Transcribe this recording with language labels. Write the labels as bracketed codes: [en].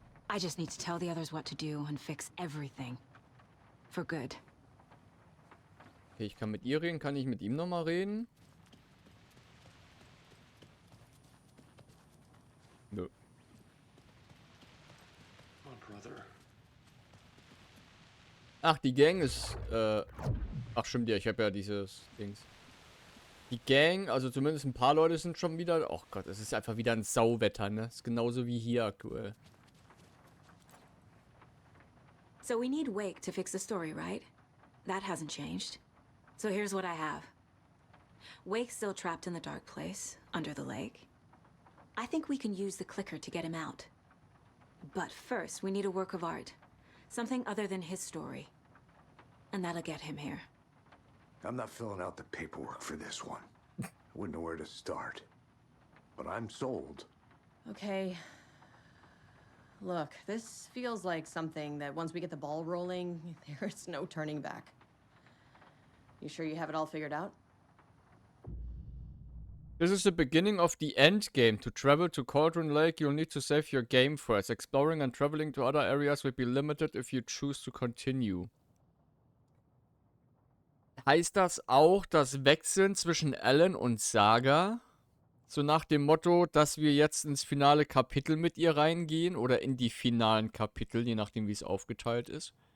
[en] I just need to tell the others what to do and fix everything. For good. [de] Okay, ich kann mit ihr reden. Kann ich mit ihm nochmal reden? Nö. [en] Oh, brother. [de] Ach, die Gang ist, ach stimmt ja, ich habe ja dieses Dings. Die Gang, also zumindest ein paar Leute sind schon wieder... Oh Gott, es ist einfach wieder ein Sauwetter, ne? Ist genauso wie hier aktuell. [en] So we need Wake to fix the story, right? That hasn't changed. So here's what I have. Wake's still trapped in the dark place, under the lake. I think we can use the clicker to get him out. But first, we need a work of art. Something other than his story. And that'll get him here. I'm not filling out the paperwork for this one. I wouldn't know where to start. But I'm sold. Okay. Look, this feels like something that once we get the ball rolling, there's no turning back. You sure you have it all figured out? This is the beginning of the end game. To travel to Cauldron Lake, you'll need to save your game first. Exploring and traveling to other areas will be limited if you choose to continue. [de] Heißt das auch das Wechseln zwischen Alan und Saga? So nach dem Motto, dass wir jetzt ins finale Kapitel mit ihr reingehen oder in die finalen Kapitel, je nachdem wie es aufgeteilt ist.